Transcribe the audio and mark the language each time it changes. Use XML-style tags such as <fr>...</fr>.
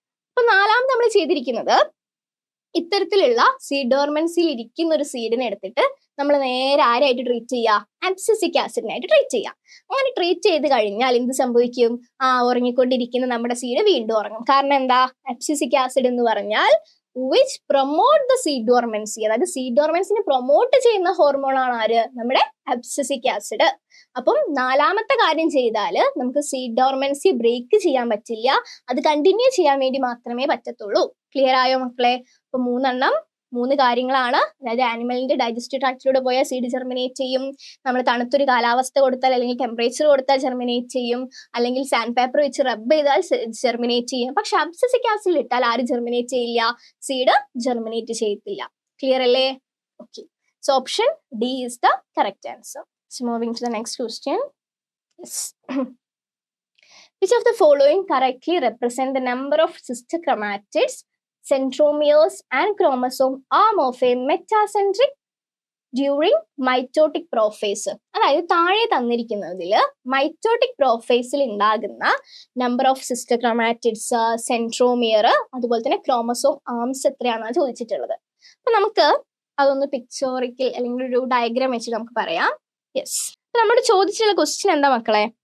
<ml>അപ്പൊ നാലാമത് നമ്മൾ ചെയ്തിരിക്കുന്നത് ഇത്തരത്തിലുള്ള സീഡ് ഡോർമൻസിയിൽ ഇരിക്കുന്ന ഒരു സീഡിനെ എടുത്തിട്ട് നമ്മൾ നേരെ ആരായിട്ട് ട്രീറ്റ് ചെയ്യുക? അബ്സസിക് ആസിഡിനായിട്ട് ട്രീറ്റ് ചെയ്യുക. അങ്ങനെ ട്രീറ്റ് ചെയ്ത് കഴിഞ്ഞാൽ എന്ത് സംഭവിക്കും? ഉറങ്ങിക്കൊണ്ടിരിക്കുന്ന നമ്മുടെ സീഡ് വീണ്ടും ഉറങ്ങും. കാരണം എന്താ? അബ്സസിക് ആസിഡ് എന്ന് പറഞ്ഞാൽ</ml> <en>which promote the seed dormancy.</en> <ml>അതായത് സീഡ് ഡോർമൻസിനെ പ്രൊമോട്ട് ചെയ്യുന്ന ഹോർമോൺ ആണ് ആര്? നമ്മുടെ അബ്സസിക് ആസിഡ്. അപ്പം നാലാമത്തെ കാര്യം ചെയ്താൽ നമുക്ക് സീഡ് ഡോർമൻസി ബ്രേക്ക് ചെയ്യാൻ പറ്റില്ല, അത് കണ്ടിന്യൂ ചെയ്യാൻ വേണ്ടി മാത്രമേ പറ്റത്തുള്ളൂ. ക്ലിയർ ആയോ മക്കളെ? അപ്പൊ മൂന്ന് കാര്യങ്ങളാണ്. അതായത് ആനിമലിന്റെ ഡൈജസ്റ്റീവ് ട്രാക്റ്റിലൂടെ പോയാൽ സീഡ് ജെർമിനേറ്റ് ചെയ്യും, നമ്മൾ തണുത്തൊരു കാലാവസ്ഥ കൊടുത്താൽ അല്ലെങ്കിൽ ടെമ്പറേച്ചർ കൊടുത്താൽ ജെർമിനേറ്റ് ചെയ്യും, അല്ലെങ്കിൽ സാൻഡ് പേപ്പർ വെച്ച് റബ്ബ് ചെയ്താൽ ജെർമിനേറ്റ് ചെയ്യും. പക്ഷെ അബ്സസിക് ആസിഡിൽ ഇട്ടാൽ ആര് ജെർമിനേറ്റ് ചെയ്യില്ല? സീഡ് ജെർമിനേറ്റ് ചെയ്യത്തില്ല. ക്ലിയർ അല്ലേ? Okay.</ml> <en>So option D is the correct answer. So moving to the next question. Yes. Which of the following correctly represent the number of sister chromatids, centromeres and chromosome arm of a metacentric during mitotic prophase?</en> <ml>അതായത് താഴെ തന്നിരിക്കുന്നതിൽ mitotic പ്രോഫേസിൽ ഉണ്ടാകുന്ന number of sister chromatids, centromere, അതുപോലെ തന്നെ chromosome arms എത്രയാണെന്നാണ് ചോദിച്ചിട്ടുള്ളത്. അപ്പൊ നമുക്ക് അതൊന്ന് pictorial അല്ലെങ്കിൽ ഒരു ഡയഗ്രാം വെച്ച് നമുക്ക് പറയാം. യെസ്, നമ്മൾ ചോദിച്ചിട്ടുള്ള ക്വസ്റ്റ്യൻ എന്താ മക്കളെ?</ml>